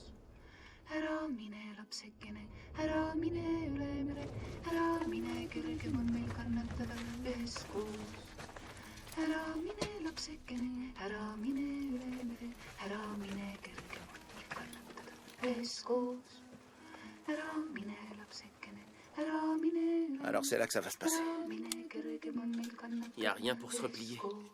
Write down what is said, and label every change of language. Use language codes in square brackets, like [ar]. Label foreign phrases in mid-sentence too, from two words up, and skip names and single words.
[et] Ära mine, lapsekene, ära mine üle mere, ära mine, kergem on meil kannatada üheskoos. Ära mine, lapsekene, ära mine üle mere, ära mine, kergem on meil kannatada üheskoos. Ära mine, lapsekene, ära mine üle mere. [fr] Alors c'est là que ça va se passer. Il n'y a rien pour se replier.